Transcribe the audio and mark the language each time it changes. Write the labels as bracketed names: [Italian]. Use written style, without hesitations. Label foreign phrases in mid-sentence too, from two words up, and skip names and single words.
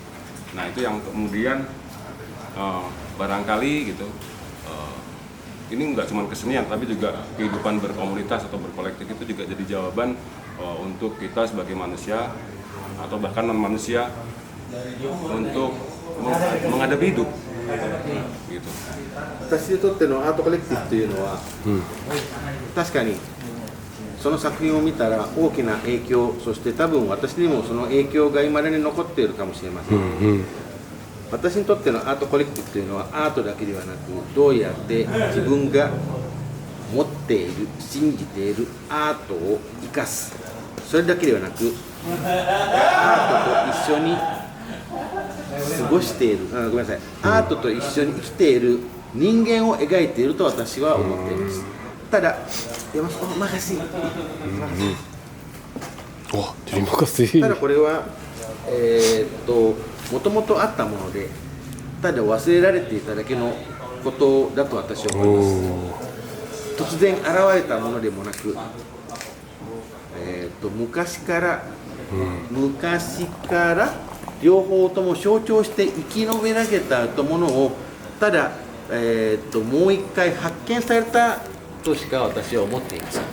[Indonesian] Nah itu yang kemudian barangkali gitu ini nggak cuma kesenian tapi juga kehidupan berkomunitas atau berkolektif itu juga jadi jawaban untuk kita sebagai manusia atau bahkan non manusia untuk menghadapi hidup gitu. [Japanese] 私にとってのアートコレクティブというのは、確かにその作品を見たら大きな影響、そして多分私にもその影響が今までに残っているかもしれません。私にとってのアートコレクティブというのはアートだけではなく、どうやって自分が持っている信じているアートを生かす、それだけではなくアートと一緒に過ごしている、ごめんなさい、アートと一緒に生きている人間を描いていると私は思っています。ただ、makasih. [Indonesian] Oh, terima kasih. [Japanese] ただこれはもともとあったもので、ただ忘れられていただけのことだと私は思います。突然現れたものでもなく、昔から両方とも象徴して生き延びられたものをただ、もう一回発見されたとしか私は思っています。